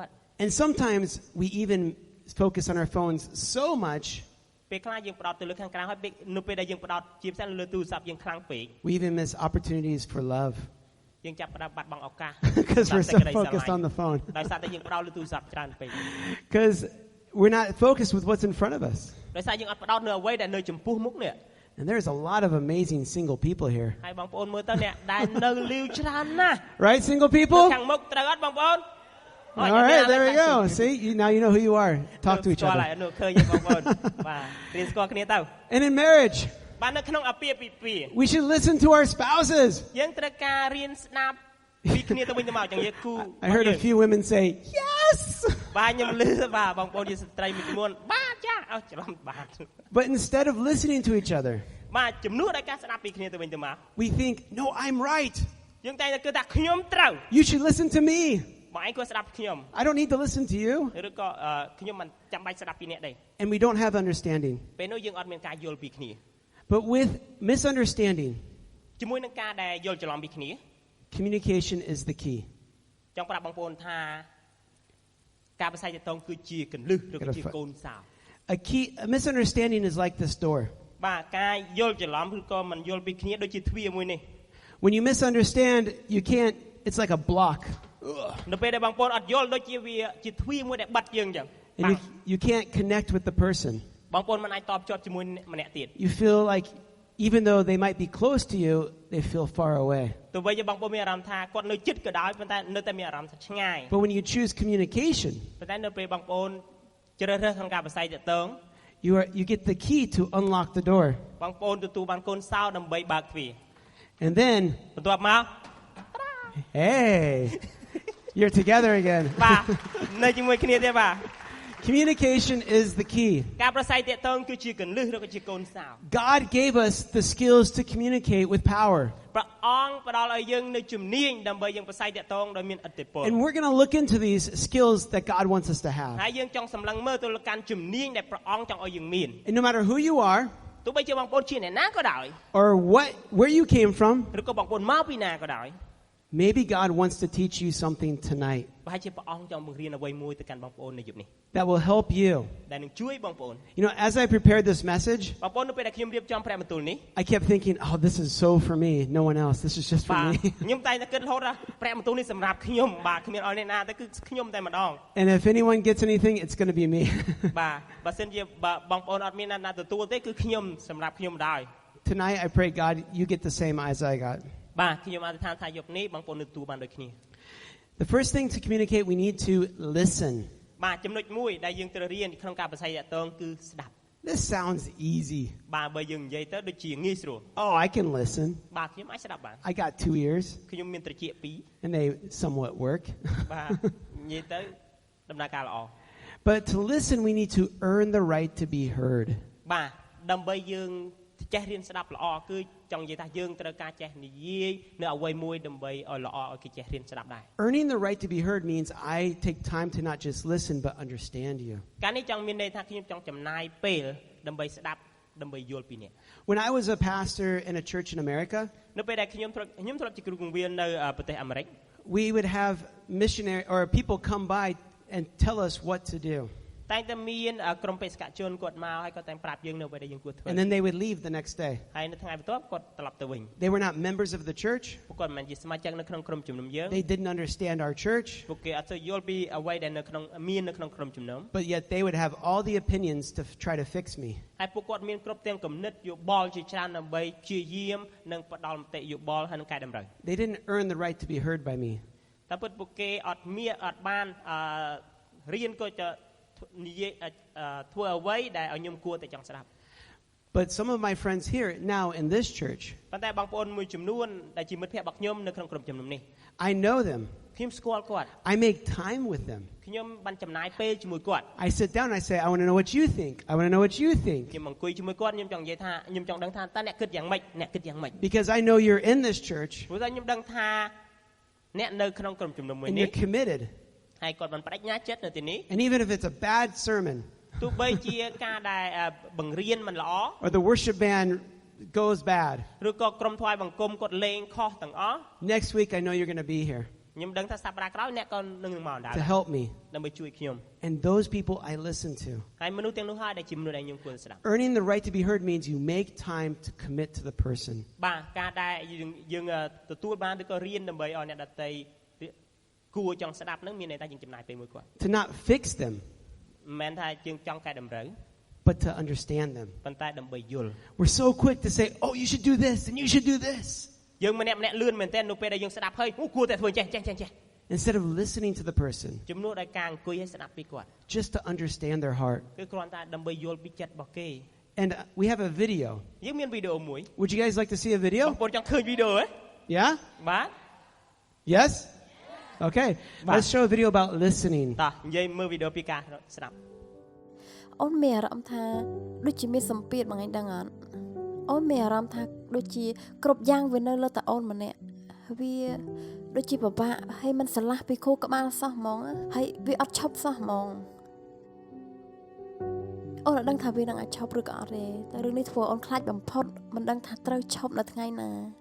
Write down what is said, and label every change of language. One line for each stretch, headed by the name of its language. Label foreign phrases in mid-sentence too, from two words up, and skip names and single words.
English: And sometimes we even focus on our phones so much.
Khmer: ពេលខ្លះយើងផ្ដោតទៅលើខាងក្រៅហើយនៅពេលដែលយើងផ្ដោតជាពិសេសលើទូរស័ព្ទយើងខ្លាំងពេក
English: We even miss opportunities for love.
Khmer: យើងចាប់ផ្ដើមបាត់បង់ឱកាស
English: Because we're so focused on the phone.
Khmer: ដោយសារតែយើងផ្ដោតលើទូរស័ព្ទច្រើនពេក
English: Because we're not focused with what's in front of us.
Khmer: ដោយសារយើងអត់ផ្ដោតនៅអ្វីដែលនៅចំពោះមុខនេះ
English: And there's a lot of amazing single people here.
Khmer: ហើយបងប្អូនមើលទៅអ្នកដែលនៅលាវច្រើនណាស់
English: Right, single people?
Khmer: ខាងមុខត្រូវអត់បងប្អូន
English: All right, there we go. See, now you know who you are. Talk to each
Khmer: ស្គាល់
English: other.
Khmer: ហើយនោះឃើញបងប្អូនបាទរៀនស្គាល់គ្នាទៅ
English: And in marriage,
Khmer: បាទនៅក្នុងអាពាហ៍ពិពាហ៍
English: we should listen to our spouses.
Khmer: យើងត្រូវការរៀនស្ដាប់ពីគ្នាទៅវិញទៅមកចឹងយើងគូ
English: I heard a few women say, yes!
Khmer: បាទខ្ញុំឮបាទបងប្អូនជាស្ត្រីមួយចំនួនបាទចាអើច្រឡំបាទ
English: But instead of listening to each other,
Khmer: បាទជំនួសដោយការស្ដាប់ពីគ្នាទៅវិញទៅមក
English: we think, no, I'm right.
Khmer: យើងតែគិតថាខ្ញុំត្រូវ
English: You should listen to me.
Khmer: បងឯងគួរស្ដាប់ខ្ញុំ
English: I don't need to listen to you.
Khmer: ឬក៏ខ្ញុំមិនចាំបាច់ស្ដាប់ពីអ្នកទេ
English: And we don't have understanding.
Khmer: ពេលនោះយើងអត់មានការយល់ពីគ្នា
English: But with misunderstanding,
Khmer: ជាមួយនឹងការដែលយល់ច្រឡំពីគ្នា
English: communication is the key.
Khmer: ចង់ប្រាប់បងប្អូនថាការប្រស័យទាក់ទងគឺជាកលឹះឬក៏ជាកូនសោ
English: A misunderstanding is like this door.
Khmer: បាទការយល់ច្រឡំឬក៏មិនយល់ពីគ្នាដូចជាទ្វារមួយនេះ
English: When you misunderstand, you can't, it's like a block.
Khmer: នៅពេលដែលបងប្អូនអត់យល់ដូចជាវាជាទ្វារមួយដែលបិទយើងអញ្ចឹង
English: And you can't connect with the person.
Khmer: បងប្អូនមិនអាចតបជាប់ជាមួយម្នាក់ទៀត
English: You feel like even though they might be close to you, they feel far away.
Khmer: ទោះបីជាបងប្អូនមានអារម្មណ៍ថាគាត់នៅជិតក៏ដោយប៉ុន្តែនៅតែមានអារម្មណ៍ថាឆ្ងាយ
English: But when you choose communication,
Khmer: ប៉ុន្តែនៅពេលបងប្អូនជ្រើសរើសក្នុងការប្រស័យទាក់ទង
English: you get the key to unlock the door.
Khmer: បងប្អូនទទួលបានកូនសោដើម្បីបើកទ្វារ
English: And then,
Khmer: បន្ទាប់មក
English: hey, you're together again.
Khmer: បាទនៅជាមួយគ្នាទៀតបាទ
English: Communication is the key.
Khmer: ការប្រស័យទាក់ទងគឺជាកលឹះឬក៏ជាកូនសោ
English: God gave us the skills to communicate with power.
Khmer: ព្រះអង្គផ្ដល់ឲ្យយើងនូវជំនាញដើម្បីយើងប្រស័យទាក់ទងដោយមានឥទ្ធិពល
English: And we're going to look into these skills that God wants us to have.
Khmer: ហើយយើងចង់សម្លឹងមើលទៅលើការជំនាញដែលព្រះអង្គចង់ឲ្យយើងមាន
English: And no matter who you are,
Khmer: ទោះបីជាបងប្អូនជាអ្នកណាក៏ដោយ
English: or where you came from,
Khmer: ឬក៏បងប្អូនមកពីណាក៏ដោយ
English: maybe God wants to teach you something tonight
Khmer: ប្រហែលជាព្រះអង្គចង់បង្រៀនអ្វីមួយទៅកាន់បងប្អូននៅយប់នេះ
English: that will help you.
Khmer: ដែលនឹងជួយបងប្អូន
English: You know, as I prepared this message,
Khmer: បងប្អូននៅពេលដែលខ្ញុំរៀបចំព្រះបន្ទូលនេះ
English: I kept thinking, oh, this is so for me, no one else. This is just for
Khmer: បាទ
English: me.
Khmer: ខ្ញុំតែគិតរហូតថាព្រះបន្ទូលនេះសម្រាប់ខ្ញុំបាទគ្មានឲ្យអ្នកណាតែគឺខ្ញុំតែម្ដង
English: And if anyone gets anything, it's going to be me.
Khmer: បាទបើសិនជាបងប្អូនអត់មានណាទទួលទេគឺខ្ញុំសម្រាប់ខ្ញុំដែរ
English: Tonight, I pray, God, you get the same as I got.
Khmer: បាទខ្ញុំអធិដ្ឋានថាយប់នេះបងប្អូននឹងទទួលបានដូចគ្នា
English: The first thing to communicate, we need to listen.
Khmer: បាទចំណុចមួយដែលយើងត្រូវរៀនក្នុងការប្រស័យទាក់ទងគឺស្ដាប់
English: This sounds easy.
Khmer: បាទបើយើងនិយាយទៅដូចជាងាយស្រួល
English: Oh, I can listen.
Khmer: បាទខ្ញុំអាចស្ដាប់បាន
English: I got 2 ears,
Khmer: ខ្ញុំមានត្រចៀកពីរ
English: and they somewhat work.
Khmer: បាទនិយាយទៅដំណើរការល្អ
English: But to listen, we need to earn the right to be heard.
Khmer: បាទដើម្បីយើងចេះរៀនស្ដាប់ល្អគឺចង់និយាយថាយើងត្រូវការចេះនិយាយនៅអ្វីមួយដើម្បីឲ្យល្អឲ្យគេចេះរៀនស្ដាប់ដែរ
English: Earning the right to be heard means I take time to not just listen but understand you.
Khmer: ការនេះចង់មានន័យថាខ្ញុំចង់ចំណាយពេលដើម្បីស្ដាប់ដើម្បីយល់ពីអ្នក
English: When I was a pastor in a church in America,
Khmer: នៅពេលដែលខ្ញុំធ្លាប់ជាគ្រូបង្រៀននៅប្រទេសអាមេរិក
English: we would have missionary or people come by and tell us what to do.
Khmer: តែតែមានក្រុមបេសកជនគាត់មកហើយគាត់តែប្រាប់យើងនៅអ្វីដែលយើងគួរធ្វើ
English: And then they would leave the next day.
Khmer: ហើយនៅថ្ងៃបន្ទាប់គាត់ត្រឡប់ទៅវិញ
English: They were not members of the church.
Khmer: ពួកគាត់មិនមែនជាសមាជិកនៅក្នុងក្រុមជំនុំយើង
English: They didn't understand our church.
Khmer: ពួកគេអត់សូវយល់ពីអ្វីដែលនៅក្នុងក្រុមជំនុំ
English: But yet they would have all the opinions to try to fix me.
Khmer: ហើយពួកគាត់មានគ្រប់ទាំងគំនិតយោបល់ជាច្រើនដើម្បីព្យាយាមនិងផ្ដល់មតិយោបល់ហើយនឹងកែតម្រូវ
English: They didn't earn the right to be heard by me.
Khmer: តែពិតពួកគេអត់បានរៀនក៏จะនិយាយធ្វើអ្វីដែលឲ្យខ្ញុំគួរតែចង់ស្ដាប់
English: But some of my friends here now in this church,
Khmer: ប៉ុន្តែបងប្អូនមួយចំនួនដែលជាមិត្តភក្តិរបស់ខ្ញុំនៅក្នុងក្រុមជំនុំនេះ
English: I know them.
Khmer: ខ្ញុំស្គាល់គាត់
English: I make time with them.
Khmer: ខ្ញុំបានចំណាយពេលជាមួយគាត់
English: I sit down and I say, I want to know what you think. I want to know what you think.
Khmer: ខ្ញុំអង្គុយជាមួយគាត់ខ្ញុំចង់និយាយថាខ្ញុំចង់ដឹងថាតើអ្នកគិតយ៉ាងម៉េចអ្នកគិតយ៉ាងម៉េច
English: Because I know you're in this church
Khmer: ព្រោះតែខ្ញុំដឹងថាអ្នកនៅក្នុងក្រុមជំនុំមួយ
English: and
Khmer: នេះ
English: you're committed.
Khmer: ហើយគាត់បានបដិញ្ញាចិត្តនៅទីនេះ
English: And even if it's a bad sermon,
Khmer: ទោះបីជាការដែលបង្រៀនមិនល្អ
English: or the worship band goes bad,
Khmer: ឬក៏ក្រុមថ្វាយបង្គំគាត់លេងខុសទាំងអស់
English: next week I know you're going to be here
Khmer: ខ្ញុំដឹងថាសប្តាហ៍ក្រោយអ្នកក៏នឹងមកដែរ
English: to help me.
Khmer: ដើម្បីជួយខ្ញុំ
English: And those people I listen to.
Khmer: ហើយមនុស្សទាំងនោះហើយដែលជាមនុស្សដែលខ្ញុំគួរស្ដាប់
English: Earning the right to be heard means you make time to commit to the person.
Khmer: បាទការដែលយើងទទួលបានឬក៏រៀនដើម្បីឲ្យអ្នកដទៃគួរចង់ស្ដាប់នឹងមានន័យថាយើងចំណាយពេលមួយគាត់
English: To not fix them,
Khmer: មិនមែនថាយើងចង់កែតម្រូវ
English: but to understand them.
Khmer: ប៉ុន្តែដើម្បីយល់
English: We're so quick to say, oh, you should do this and you should do this.
Khmer: យើងម្នាក់លឿនមែនទែននៅពេលដែលយើងស្ដាប់ហើយគួរតែធ្វើចេះ
English: Instead of listening to the person,
Khmer: ជំនួសដោយការអង្គុយឲ្យស្ដាប់ពីគាត់
English: just to understand their heart.
Khmer: គឺគ្រាន់តែដើម្បីយល់ពីចិត្តរបស់គេ
English: And we have a video.
Khmer: យើងមានវីដេអូមួយ
English: Would you guys like to see a video?
Khmer: បងប្អូនចង់ឃើញវីដេអូហ៎
English: Yeah?
Khmer: បាទ
English: Yes? Okay. Let's show a video about listening.
Khmer: តោះនិយាយមើលវីដេអូពីការស្ដាប់ អូនមានអារម្មណ៍ថាដូចជាមានសម្ពាធបងឯងដឹងអត់អូនមានអារម្មណ៍ថាដូចជាគ្រប់យ៉ាងវានៅលើតែអូនម្នាក់វាដូចជាពិបាកហើយមិនឆ្លាស់ពីខួរក្បាលសោះហ្មងហើយវាអត់ឈប់សោះហ្មងអូនអត់ដឹងថាវានឹងអាចឈប់ឬក៏អត់ទេតែរឿងនេះធ្វើអូនខ្លាចបំផុតមិនដឹងថាត្រូវឈប់នៅថ្ងៃណា